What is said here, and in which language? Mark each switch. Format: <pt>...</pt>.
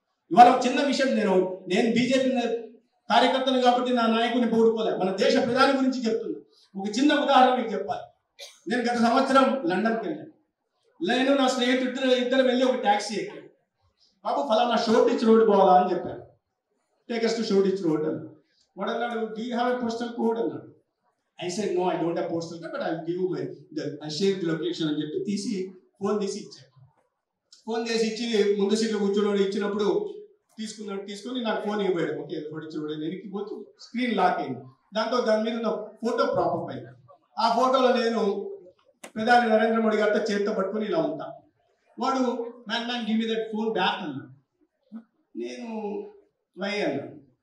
<te>ఇవాళ చిన్న విషయం, నేను బీజేపీ కార్యకర్తను కాబట్టి నా నాయకుని పోడుకోలే, మన దేశ ప్రధాని గురించి చెప్తున్నా. ఒక చిన్న ఉదాహరణ మీకు చెప్పాలి. నేను గత సంవత్సరం లండన్కి వెళ్ళాను. నేను నా స్నేహితుడు ఇద్దరు వెళ్ళి ఒక ట్యాక్సీ ఎక్కాను. బాబు ఫలానా షోర్టిచ్ రోడ్ పోవాలా అని చెప్పాను.</te> <en>take us to Shoreditch road</en> <te>అని. వాడు అన్నాడు,</te> <en>Do you have a postal code అన్నాడు. I said no, I don't have postal code, but I'll give you I share the location</en> <te>అని చెప్పి తీసి ఫోన్ తీసి ఇచ్చాను. ఫోన్ చేసి ఇచ్చి ముందు సీట్లో కూర్చున్నాడు. ఇచ్చినప్పుడు తీసుకొని నాకు ఫోన్ ఇవ్వబోయాడు. ఓకే చూడండి, వెనక్కి పోతూ స్క్రీన్ లాక్ అయింది. దాని మీద ఉన్న ఫోటో ప్రాపప్ అయింది. ఆ ఫోటోలో నేను ప్రధాని నరేంద్ర మోడీ గారితో చేతితో పట్టుకొని ఇలా ఉంటా.</te> <en>వాడు man give me that phone back</en> <te>అన్నాడు. నేను</te> <en>Why అన్నాడు.</en>